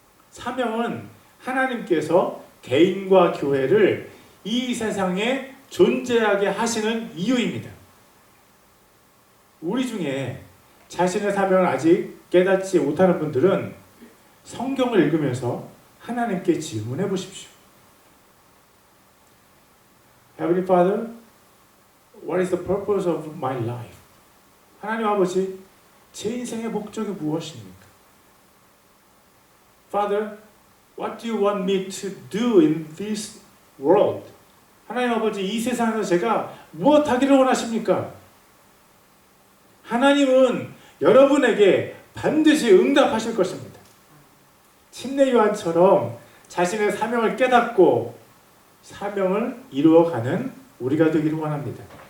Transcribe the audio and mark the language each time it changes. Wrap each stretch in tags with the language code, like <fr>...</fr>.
<ko>사명은 하나님께서 개인과 교회를 이 세상에 존재하게 하시는 이유입니다. 우리 중에 자신의 사명을 아직 깨닫지 못하는 분들은 성경을 읽으면서 하나님께 질문해 보십시오.</ko> <en>Heavenly Father, what is the purpose of my life?</en> <ko>하나님 아버지, 제 인생의 목적이 무엇입니까?</ko> <en>Father, what do you want me to do in this world?</en> <ko>하나님 아버지, 이 세상에서 제가 무엇 하기를 원하십니까? 하나님은 여러분에게 반드시 응답하실 것입니다. 침례 요한처럼 자신의 사명을 깨닫고 사명을 이루어가는 우리가 되기를 원합니다.</ko>